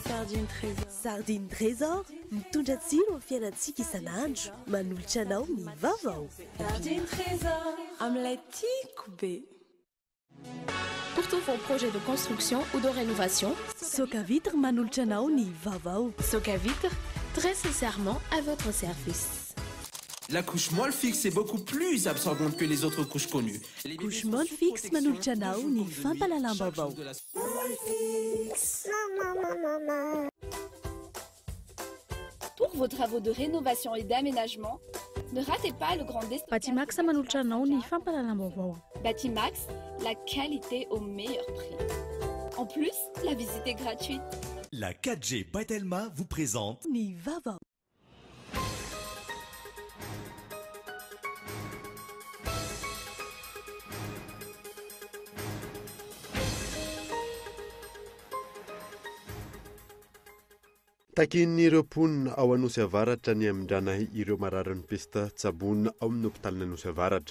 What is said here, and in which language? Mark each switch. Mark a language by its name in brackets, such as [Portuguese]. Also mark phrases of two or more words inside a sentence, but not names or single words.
[Malagasy] Sardine Trésor mitondra tsiro amin'ny fiainantsika isan'andro, manolotra anao ny vaovao. Sardine Trésor amin'ilay tiako be. [French] Pour tous vos projets de construction ou de rénovation, [Malagasy] Soka Vitre manolotra anao ny vaovao. [French] Soka Vitre, très sincèrement à votre service. La couche molle fixe est beaucoup plus absorbante que les autres couches connues. [Malagasy] Couche molle fixe manolotra anao ny fampalalam-baovao. [French] Pour vos travaux de rénovation et d'aménagement, ne ratez pas le grand déstockage. [Malagasy] Batimax manolotra anao ny fampalalam-baovao. [French] Batimax, la qualité au meilleur prix. En plus, la visite est gratuite. La 4G Batelma vous présente [Malagasy] Ny vaovao. Takin'ireo mponina ao Anosy Avaratra ny amindrana ireo mararin'ny pesta tsabona ao amin'ny hôpitalina Anosy Avaratra.